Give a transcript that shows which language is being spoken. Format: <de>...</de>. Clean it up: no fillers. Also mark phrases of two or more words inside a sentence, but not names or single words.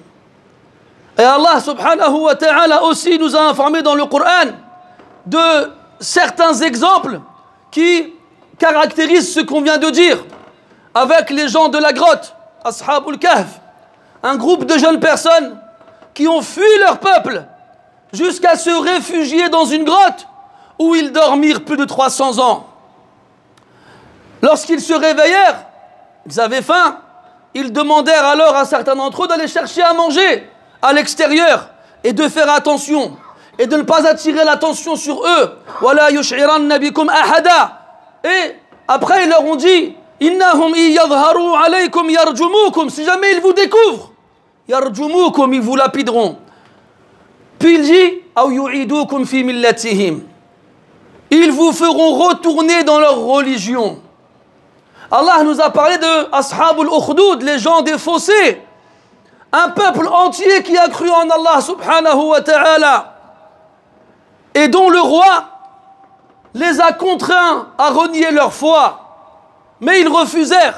<fr>Et Allah</fr> <ar>سبحانه وتعالى</ar> <fr>aussi nous a informé dans le Coran de certains exemples qui caractérisent ce qu'on vient de dire avec les gens de la grotte, Ashabul Kahf, un groupe de jeunes personnes qui ont fui leur peuple jusqu'à se réfugier dans une grotte où ils dormirent plus de 300 ans. Lorsqu'ils se réveillèrent, ils avaient faim, ils demandèrent alors à certains d'entre eux d'aller chercher à manger à l'extérieur et de faire attention et de ne pas attirer l'attention sur eux.</fr> <ar>ولا يشعرن بكم أحدا.</ar> <fr>Et après ils leur ont dit,</fr> <ar>إنهم يظهروا عليكم يرجموكم,</ar> <fr>si jamais ils vous découvrent, yarjumukum, ils vous lapideront. Puis il dit,</fr> <ar>أو يعيدوكم في ملتهم,</ar> <fr>ils vous feront retourner dans leur religion. Allah nous a parlé de Ashabul Ukhdud, les gens des fossés, un peuple entier qui a cru en Allah</fr> <ar>سبحانه وتعالى</ar> <fr>et dont le roi les a contraints à renier leur foi, mais ils refusèrent.</fr>